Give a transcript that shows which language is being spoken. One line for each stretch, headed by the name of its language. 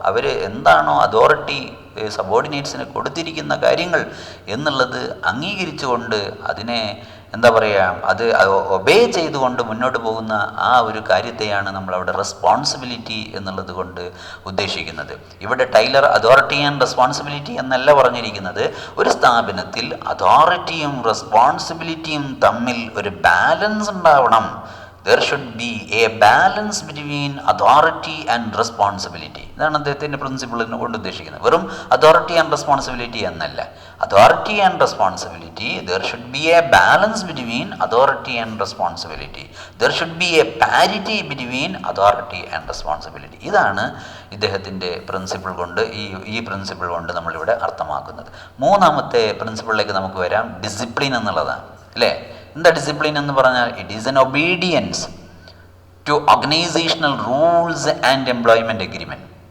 Malayalam: അവർ എന്താണോ അതോറിറ്റി സബോർഡിനേറ്റ്സിന് കൊടുത്തിരിക്കുന്ന കാര്യങ്ങൾ എന്നുള്ളത് അംഗീകരിച്ചുകൊണ്ട് അതിനെ അത് ഒബേ ചെയ്തുകൊണ്ട് മുന്നോട്ട് പോകുന്ന ആ ഒരു കാര്യത്തെയാണ് നമ്മളവിടെ റെസ്പോൺസിബിലിറ്റി എന്നുള്ളത് കൊണ്ട് ഉദ്ദേശിക്കുന്നത്. ഇവിടെ ടൈലർ അതോറിറ്റി ആൻഡ് റെസ്പോൺസിബിലിറ്റി എന്നല്ല പറഞ്ഞിരിക്കുന്നത്. ഒരു സ്ഥാപനത്തിൽ അതോറിറ്റിയും റെസ്പോൺസിബിലിറ്റിയും തമ്മിൽ ഒരു ബാലൻസ് ഉണ്ടാവണം.
English: There should be a balance between authority and responsibility.
Malayalam: ഇതാണ് അദ്ദേഹത്തിൻ്റെ പ്രിൻസിപ്പിളിനെ കൊണ്ട് ഉദ്ദേശിക്കുന്നത്. വെറും അതോറിറ്റി ആൻഡ് റെസ്പോൺസിബിലിറ്റി എന്നല്ല.
English: Authority and responsibility, there should be a balance between authority and responsibility. There should be a parity between authority and responsibility.
Malayalam: ഇതാണ് ഇദ്ദേഹത്തിൻ്റെ principle കൊണ്ട് ഈ പ്രിൻസിപ്പിൾ കൊണ്ട് നമ്മളിവിടെ അർത്ഥമാക്കുന്നത്. മൂന്നാമത്തെ പ്രിൻസിപ്പിളിലേക്ക് നമുക്ക് വരാം, ഡിസിപ്ലിൻ എന്നുള്ളതാണ് അല്ലേ. എന്താ ഡിസിപ്ലിൻ എന്ന് പറഞ്ഞാൽ?
English: It is an obedience to organisational rules and employment agreement.